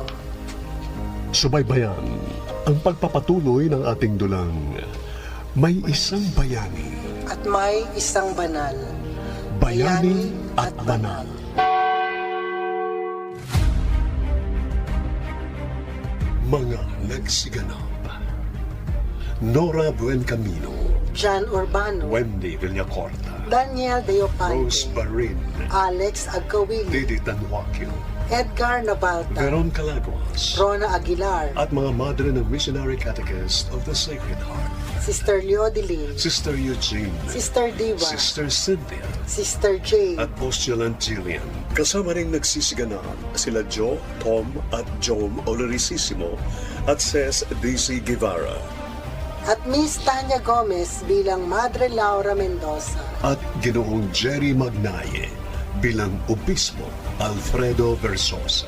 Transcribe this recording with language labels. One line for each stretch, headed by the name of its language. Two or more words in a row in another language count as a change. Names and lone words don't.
Filipino: Subaybayan ang pagpapatuloy ng ating dulang May Isang Bayani. At may isang banal. Bayani at banal. Mga nagsiganap: Nora Buencamino, John Urbano, Wendy Villacorta, Daniel Deopante, Rose Barin, Alex Agkawili, Didi Tanwakio, Edgar Nabalta, Veron Calaguas, Rona Aguilar, at mga madre ng Missionary Catechist of the Sacred Heart, Sister Leodilin, Sister Eugene, Sister Diva, Sister Cynthia, Sister Jane, at Postulant Jillian. Kasama ring nagsisiganaan sila Joe, Tom at Jom Olorisissimo at Ces D.C. Guevara. at Miss Tanya Gomez bilang Madre Laura Mendoza. At Ginoong Jerry Magnaye bilang Obispo Alfredo Versosa.